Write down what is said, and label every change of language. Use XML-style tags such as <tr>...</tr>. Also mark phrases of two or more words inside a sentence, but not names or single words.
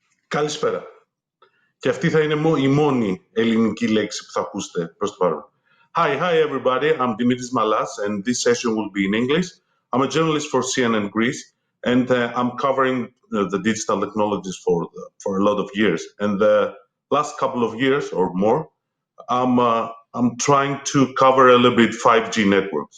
<el>Καλησπέρα. Και αυτή θα είναι η μόνη ελληνική λέξη που θα ακούσετε προς το παρόν.</el> <en>Hi everybody. I'm Dimitris Mallas, and this session will be in English. I'm a journalist for CNN Greece, and I'm covering the digital technologies for a lot of years. And the last couple of years or more, I'm trying to cover a little bit 5G networks.</en>